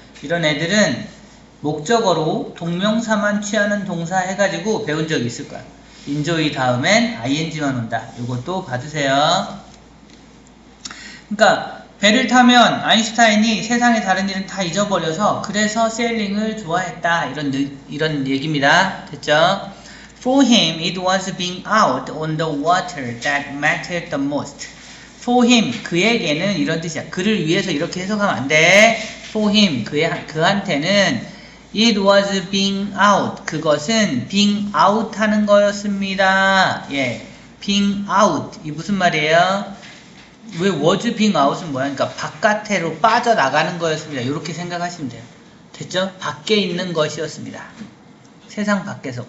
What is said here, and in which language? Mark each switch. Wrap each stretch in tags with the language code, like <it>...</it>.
<ko>이런 애들은 목적어로 동명사만 취하는 동사 해가지고 배운 적이 있을 거야. enjoy 다음엔 ing만 온다. 요것도 받으세요. 그러니까 배를 타면 아인슈타인이 세상의 다른 일은 다 잊어버려서 그래서 세일링을 좋아했다. 이런 얘기입니다. 됐죠?</ko> <en>For him, it was being out on the water that mattered the most. For him,</en> <ko>그에게는 이런 뜻이야. 그를 위해서 이렇게 해석하면 안 돼.</ko> <en>For him,</en> <ko>그한테는</ko> <en>it was being out.</en> <ko>그것은</ko> <en>being out</en> <ko>하는 거였습니다. 예,</ko> <en>being out.</en> <ko>이 무슨 말이에요? 왜 was being out은 뭐야? 그러니까 바깥으로 빠져나가는 거였습니다. 이렇게 생각하시면 돼요. 됐죠? 밖에 있는 것이었습니다. 세상 밖에서.</ko>